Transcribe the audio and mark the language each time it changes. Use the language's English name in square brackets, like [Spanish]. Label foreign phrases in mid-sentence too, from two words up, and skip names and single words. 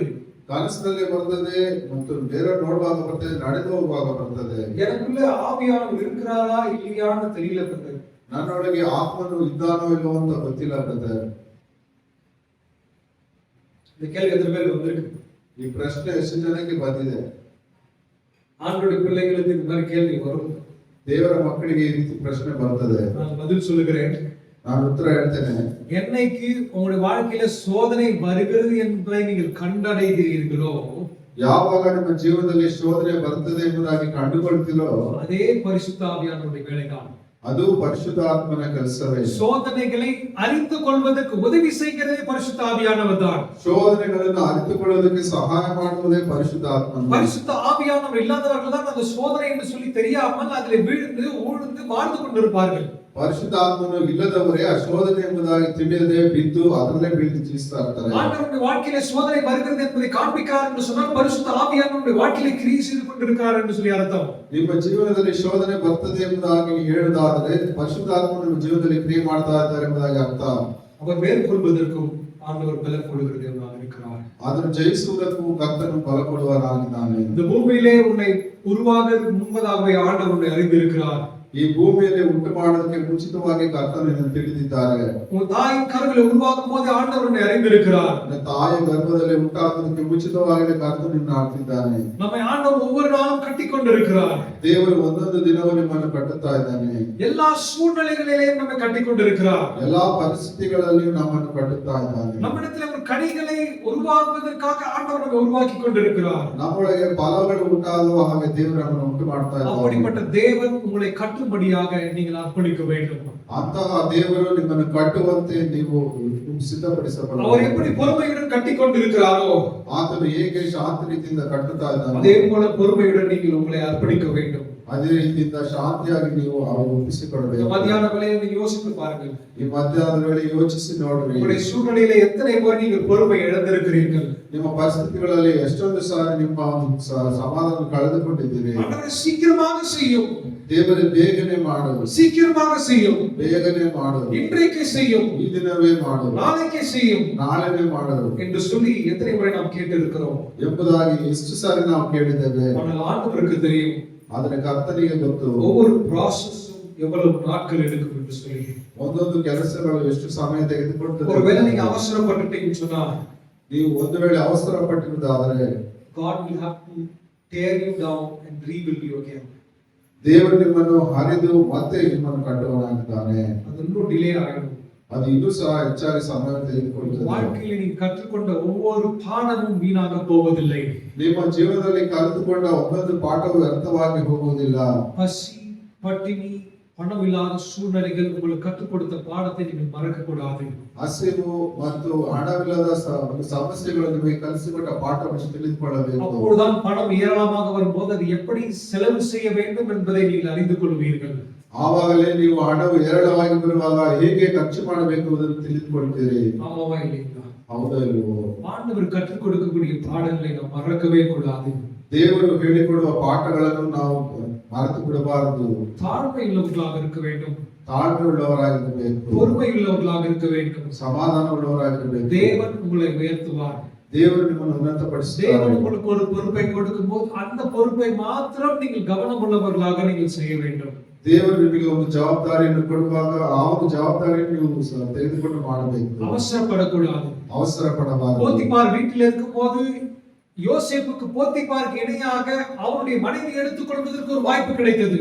[Kannada] ಕನಸಿನಲ್ಲಿ ಬರ್ತದೆ ಮತ್ತು ಬೇರೆ ನೋಡುವಾಗ ಬರ್ತದೆ, ನಡೆದು ಹೋಗುವಾಗ ಬರ್ತದೆ. [Tamil] எனக்குள்ள ஆவியானவர் இருக்கிறாரா இல்லையான்னு தெரியல பிரதர். [Kannada] ನನ್ನೊಳಗೆ ಆತ್ಮನು ಇದ್ದಾನೋ ಇಲ್ಲವೋ ಅಂತ ಗೊತ್ತಿಲ್ಲ ಬ್ರದರ್. [Tamil] இந்த கேள்வி எத்தனை பேருக்கு வந்திருக்கு? [Kannada] ಈ ಪ್ರಶ್ನೆ ಎಷ್ಟು ಜನಕ್ಕೆ ಬಂದಿದೆ? [Tamil] ஆண்டவருடைய பிள்ளைகளுக்கு இந்த மாதிரி கேள்வி வரும். [Kannada] ದೇವರ ಮಕ್ಕಳಿಗೆ ಈ ರೀತಿ ಪ್ರಶ್ನೆ ಬರ್ತದೆ. [Tamil] நான் பதில் சொல்லுகிறேன். [Kannada] ನಾನು ಉತ್ತರ ಹೇಳ್ತೇನೆ. [Tamil] என்னைக்கு உங்களுடைய வாழ்க்கையில சோதனை வருகிறது என்பதை நீங்கள் கண்டடைகிறீர்களோ, [Kannada] ಯಾವಾಗ ನಿಮ್ಮ ಜೀವನದಲ್ಲಿ ಶೋಧನೆ ಬರ್ತದೆ ಎಂಬುದಾಗಿ ಕಂಡುಕೊಳ್ತೀರೋ [Tamil] அதே பரிசுத்த ஆவியானவருடைய வேலைதான். [Kannada] ಅದು ಪರಿಶುದ್ಧಾತ್ಮನ ಕೆಲಸವೇ. [Tamil] சோதனைகளை அறிந்து கொள்வதற்கு உதவி செய்கிறதே பரிசுத்த ஆவியானவர் தான். [Kannada] ಶೋಧನೆಗಳನ್ನು ಅರಿತುಕೊಳ್ಳೋದಕ್ಕೆ ಸಹಾಯ ಮಾಡುವುದೇ ಪರಿಶುದ್ಧಾತ್ಮ. [Tamil] பரிசுத்த ஆவியானவர் இல்லாதவர்கள் தான் அந்த சோதனை என்று சொல்லி தெரியாமல் அதில் விழுந்து ஊழ்ந்து வாழ்ந்து கொண்டிருப்பார்கள். [Kannada] ಪರಿಶುದ್ಧಾತ್ಮನು ಇಲ್ಲದವರೇ ಆ ಶೋಧನೆ ಎಂಬುದಾಗಿ ತಿಳಿಯದೆ ಬಿದ್ದು ಅದರಲ್ಲೇ ಬೀಳ್ತು ಜೀವಿಸ್ತಾ ಇರ್ತಾರೆ. [Tamil] ஆண்டவருடைய வாழ்க்கையில சோதனை வருகிறது என்பதை காண்பிக்கிறார் என்று சொன்னால் பரிசுத்த ஆவியானவருடைய வாழ்க்கையில கிரியை செய்து கொண்டிருக்கிறார் என்று சொல்லி அர்த்தம். [Kannada] ನಿಮ್ಮ ಜೀವನದಲ್ಲಿ ಶೋಧನೆ ಬರ್ತದೆ ಎಂಬುದಾಗಿ ಹೇಳುವುದಾದರೆ ಪರಿಶುದ್ಧಾತ್ಮನು ನಿಮ್ಮ ಜೀವನದಲ್ಲಿ ಕ್ರಿಯೆ ಮಾಡ್ತಾ ಇದ್ದಾರೆ ಎಂಬುದಾಗಿ ಅರ್ಥ. [Tamil] அவர் மேற்கொள்வதற்கும் ஆண்டவர் பலன் கொடுக்கிறவராக இருக்கிறார். [Kannada] ಅದನ್ನು ಜಯಿಸುವುದಕ್ಕೂ ಕರ್ತನು ಬಲ ಕೊಡುವವನಾಗಿದ್ದಾನೆ. [Tamil] இந்த பூமியிலே உன்னை உருவாகுவதற்கு முன்பதாகவே ஆண்டவர் உன்னை அறிந்திருக்கிறார். [Kannada] ಈ ಭೂಮಿಯಲ್ಲಿ ಉಂಟು ಮಾಡೋದಕ್ಕೆ ಮುಂಚಿತವಾಗಿ ಕರ್ತನು ತಿಳಿದಿದ್ದಾರೆ. [Tamil] உன் தாயின் கருவிலே உருவாக்கும் போது ಆண்டவர் உன்னை அறிந்திருக்கிறார். [Kannada] ತಾಯಿಯ ಗರ್ಭದಲ್ಲಿ ಉಂಟಾಗುವುದಕ್ಕೆ ಮುಂಚಿತವಾಗಿ ಕರ್ತನು ನಿನ್ನ ಆಡ್ತಿದ್ದಾನೆ. [Tamil] நம்மை ஆண்டவர் ஒவ்வொரு நாளும் கட்டிக்கொண்டிருக்கிறார். [Kannada] ದೇವರು ಒಂದೊಂದು ದಿನವೂ ನಿಮ್ಮನ್ನು ಕಟ್ಟುತ್ತಾ ಇದ್ದಾನೆ. [Tamil] எல்லா சூழ்நிலைகளிலேயும் நம்மை கட்டிக்கொண்டிருக்கிறார். [Kannada] ಎಲ್ಲಾ ಪರಿಸ್ಥಿತಿಗಳಲ್ಲಿಯೂ ನಮ್ಮನ್ನು ಕಟ್ಟುತ್ತಾ ಇದ್ದಾನೆ. [Tamil] நம்மிடத்தில் ஒரு கனிகளை உருவாக்குவதற்காக ஆண்டவர் நம்மை உருவாக்கி கொண்டிருக்கிறார். [Kannada] ನಮ್ಮೊಳಗೆ ಫಲಗಳು ಉಂಟಾಗುವ ಹಾಗೆ ದೇವರು ನಮ್ಮನ್ನು ಉಂಟು ಮಾಡ್ತಾ ಇದ್ದಾನೆ. [Tamil] அப்படிப்பட்ட தேவன் உங்களை கட்டும்படியாக நீங்கள் அர்ப்பணிக்க வேண்டும். [Kannada] ಅಂತಹ ದೇವರು ನಿಮ್ಮನ್ನು ಕಟ್ಟುವಂತೆ ನೀವು ಸಿದ್ಧಪಡಿಸಬೇಕು. [Tamil] அவர் எப்படி பொறுமையுடன் கட்டிக்கொண்டிருக்கிறாரோ [Kannada] ಆತನು ಹೇಗೆ ಶಾಂತ ರೀತಿಯಿಂದ ಕಟ್ಟುತ್ತಾ ಇದ್ದಾನೆ [Tamil] அதே போல பொறுமையுடன் நீங்கள் உங்களை அர்ப்பணிக்க வேண்டும். [Kannada] ಅದೇ ರೀತಿಯಿಂದ ಶಾಂತಿಯಾಗಿ ನೀವು ಅವರು [Tamil] இந்த [Kannada] ಒಪ್ಪಿಸಿಕೊಡಬೇಕು. [Tamil] மத்தியான வேளையில நீங்க யோசித்து பாருங்கள். [Kannada] ಈ ಮಧ್ಯಾಹ್ನದ ವೇಳೆ ಯೋಚಿಸಿ ನೋಡ್ರಿ, [Tamil] உங்களுடைய சூழ்நிலையில எத்தனை முறை நீங்கள் பொறுமை இழந்திருக்கிறீர்கள். [Kannada] ನಿಮ್ಮ ಪರಿಸ್ಥಿತಿಗಳಲ್ಲಿ ಎಷ್ಟೊಂದು ಸಾರಿ ನಿಮ್ಮ ಸಮಾಧಾನ ಕಳೆದುಕೊಂಡಿದ್ದೀರಿ. [Tamil] ஆண்டவர் சீக்கிரமாக செய்யும், [Kannada] ದೇವರು ಬೇಗನೆ ಮಾಡುವುದು, [Tamil] சீக்கிரமாக செய்யும், [Kannada] ಬೇಗನೆ ಮಾಡುವುದು, [Tamil] இன்றைக்கு செய்யும், [Kannada] ಈ ದಿನವೇ ಮಾಡುವುದು, [Tamil] நாளைக்கு செய்யும் [Kannada] ನಾಳೆನೇ ಮಾಡುವುದು [Tamil] என்று சொல்லி எத்தனை முறை நாம் கேட்டிருக்கிறோம். [Kannada] ಎಂಬುದಾಗಿ ಎಷ್ಟು ಸಾರಿ ನಾವು ಕೇಳಿದ್ದೇವೆ. [Tamil] ஆனால் ஆண்டவருக்கு தெரியும் [Kannada] ಆದರೆ ಕರ್ತನಿಗೆ ಗೊತ್ತು [Tamil] ஒவ்வொரு ப்ராசஸும் எவ்வளவு நாட்கள் எடுக்கும் என்று சொல்லி. [Kannada] ಒಂದೊಂದು ಕೆಲಸಗಳು ಎಷ್ಟು ಸಮಯ ತೆಗೆದುಕೊಳ್ತದೆ. [Tamil] ஒருவேளை நீங்க அவசரப்பட்டுட்டீங்கன்னு சொன்னா [Kannada] ನೀವು ಒಂದು ವೇಳೆ ಅವಸರ ಪಟ್ಟಿರುವುದಾದರೆ [English] God will have to tear you down and rebuild you again. [Kannada] ದೇವರು ನಿಮ್ಮನ್ನು ಹರಿದು ಮತ್ತೆ ನಿಮ್ಮನ್ನು ಕಟ್ಟುವನಾಗಿದ್ದಾನೆ. [Tamil] அது இன்னும் டிலே ஆகிடும். [Kannada] ಅದು ಇನ್ನೂ ಸಹ ಹೆಚ್ಚಾಗಿ ಸಮಯ ತೆಗೆದುಕೊಳ್ಳುತ್ತದೆ. [Tamil] வாழ்க்கையில நீ கற்றுக்கொண்ட ஒவ்வொரு பாடமும் வீணாக போவதில்லை. [Kannada] ನಿಮ್ಮ ಜೀವನದಲ್ಲಿ ಕಲಿತುಕೊಂಡ ಒಂದೊಂದು ಪಾಠವು ವ್ಯರ್ಥವಾಗಿ ಹೋಗುವುದಿಲ್ಲ. [Tamil] பசி, பட்டினி, பணம் இல்லாத சூழ்நிலைகள் உங்களுக்கு கற்றுக் கொடுத்த பாடத்தை நீங்கள் மறக்க கூடாது. [Kannada] ಹಸಿವು ಮತ್ತು ಹಣವಿಲ್ಲದ ಸಮಸ್ಯೆಗಳು ನಿಮಗೆ ಕಲಿಸಿಕೊಟ್ಟ ಪಾಠವನ್ನು ತಿಳಿದುಕೊಳ್ಳಬೇಕು. [Tamil] அப்பொழுதுதான் பணம் ஏராளமாக வரும்போது அது எப்படி செலவு செய்ய வேண்டும் என்பதை நீங்கள் அறிந்து கொள்வீர்கள். [Kannada] ಆವಾಗಲೇ ನೀವು ಹಣವು ಹೇರಳವಾಗಿ ಬರುವಾಗ ಹೇಗೆ ಖರ್ಚು ಮಾಡಬೇಕು ಎಂಬುದನ್ನು ತಿಳಿದುಕೊಳ್ತೀರಿ. [Tamil] ஆமாவா இல்லைங்களா? [Kannada] ಹೌದಾ ಇಲ್ವೋ? [Tamil] ஆண்டவர் கற்றுக் கொடுக்கக்கூடிய பாடங்களை நாம் மறக்கவே கூடாது. [Kannada] ದೇವರು ಹೇಳಿಕೊಡುವ ಪಾಠಗಳನ್ನು ನಾವು ಮರೆತು ಬಿಡಬಾರದು. [Tamil] தாழ்மை உள்ளவர்களாக இருக்க வேண்டும், [Kannada] ತಾಳ್ಮೆ ಉಳ್ಳವರಾಗಿರಬೇಕು, [Tamil] பொறுமை உள்ளவர்களாக இருக்க வேண்டும். [Kannada] ಸಮಾಧಾನ ಉಳ್ಳವರಾಗಿರಬೇಕು. [Tamil] தேவன் உங்களை உயர்த்துவார். [Kannada] ದೇವರು ನಿಮ್ಮನ್ನು ಉನ್ನತಪಡಿಸುತ್ತಾರೆ. [Tamil] தேவன் உங்களுக்கு ஒரு பொறுப்பை கொடுக்கும்போது அந்த பொறுப்பை மாத்திரம் நீங்கள் கவனம் உள்ளவர்களாக நீங்கள் செய்ய வேண்டும். [Kannada] ದೇವರು ನಿಮಗೆ ಒಂದು ಜವಾಬ್ದಾರಿಯನ್ನು ಕೊಡುವಾಗ ಆ ಒಂದು ಜವಾಬ್ದಾರಿಯನ್ನು ನೀವು ತೆಗೆದುಕೊಂಡು ಮಾಡಬೇಕು. [Tamil] அவசரப்படக்கூடாது. [Kannada] ಅವಸರ ಪಡಬಾರದು. [Tamil] போத்திபார் வீட்டில் இருக்கும்போது யோசேப்புக்கு போத்திபாருக்கு இணையாக அவருடைய மனைவி எடுத்துக் கொள்வதற்கு ஒரு வாய்ப்பு கிடைத்தது.